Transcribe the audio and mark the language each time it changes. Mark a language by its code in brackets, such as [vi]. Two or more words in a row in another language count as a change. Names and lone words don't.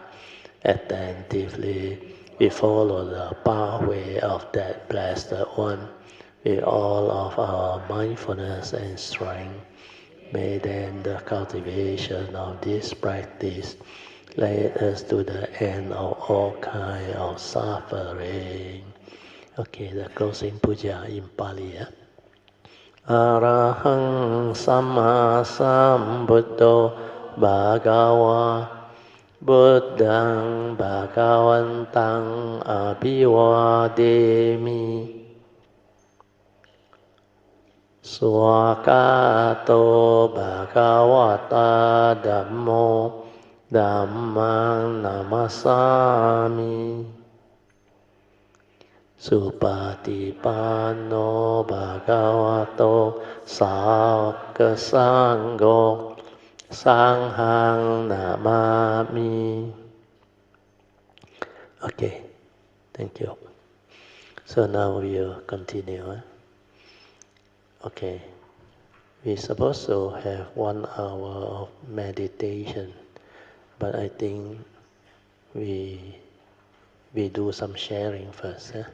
[en] Attentively, we follow the pathway of that Blessed One with all of our mindfulness and strength. May then the cultivation of this practice lead us to the end of all kind of suffering. Okay, the closing puja in Pali. [pi] Arahang Samma Sambuddho Bhagava Buddhang Bhagavantang Abhivademi Swakato Bhagavata Dhammo Dhammang Namasami Supatipanno Bhagavato Sāvaka Sangho Sanghang Namami. [en] Okay, thank you. So now we'll continue. Okay, we're supposed to have 1 hour of meditation, but I think we do some sharing first.